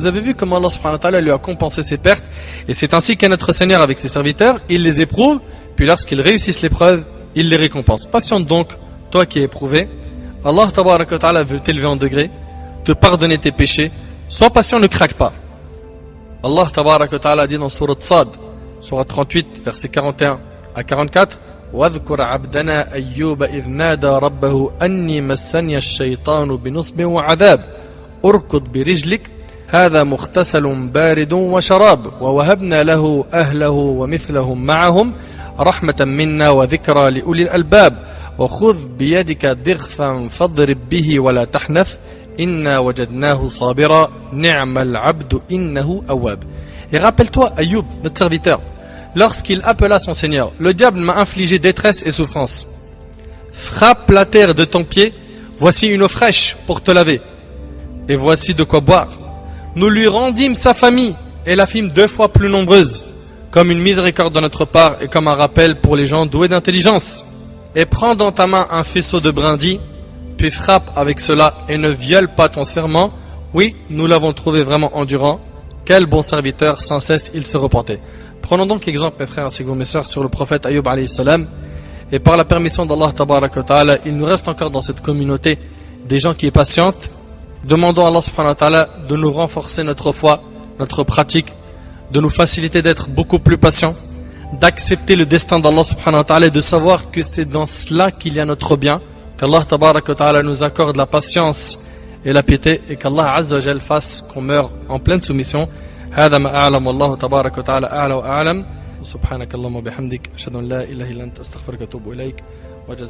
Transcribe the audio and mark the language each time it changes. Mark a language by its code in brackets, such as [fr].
[fr] Vous avez vu comment Allah subhanahu wa ta'ala lui a compensé ses pertes, et c'est ainsi qu'est notre Seigneur avec ses serviteurs, il les éprouve, puis lorsqu'ils réussissent l'épreuve, il les récompense. Patiente donc, toi qui es éprouvé, Allah tabaraka wa ta'ala veut t'élever en degré, te pardonner tes péchés, sois patient, ne craque pas. Allah tabaraka wa ta'ala dit dans Surat Sad, Surat 38, verset 41 à 44, [ar] واذكر عبدنا أيوب إذ نادى ربه أني مسني الشيطان بنصب وعذاب أركض برجلك هذا مغتسل بارد وشراب ووهبنا له أهله ومثلهم معهم رحمة منا وذكرى لأولي الألباب وخذ بيدك ضغثا فاضرب به ولا تحنث إنا وجدناه صابرا نعم العبد إنه أواب. [fr] Et rappelle-toi Ayyub, notre serviteur, lorsqu'il appela son Seigneur, le diable m'a infligé détresse et souffrance. Frappe la terre de ton pied, voici une eau fraîche pour te laver, et voici de quoi boire. Nous lui rendîmes sa famille et la fîmes 2 fois plus nombreuse, comme une miséricorde de notre part et comme un rappel pour les gens doués d'intelligence. Et prends dans ta main un faisceau de brindilles, puis frappe avec cela et ne viole pas ton serment, oui, nous l'avons trouvé vraiment endurant. Quel bon serviteur, sans cesse il se repentait. Prenons donc exemple, mes frères ainsi que mes sœurs, sur le prophète Ayyub alayhi salam. Et par la permission d'Allah tabaraka wa ta'ala, il nous reste encore dans cette communauté des gens qui patientent. Demandons à Allah subhanahu wa ta'ala de nous renforcer notre foi, notre pratique, de nous faciliter d'être beaucoup plus patients, d'accepter le destin d'Allah subhanahu wa ta'ala et de savoir que c'est dans cela qu'il y a notre bien. Qu'Allah tabaraka wa ta'ala nous accorde la patience et la piété et qu'Allah azza wa jal fasse qu'on meure en pleine soumission. [ar] هذا ما أعلم والله تبارك وتعالى أعلى وأعلم سبحانك اللهم وبحمدك أشهد أن لا إله إلا أنت أستغفرك وأتوب إليك وجزاك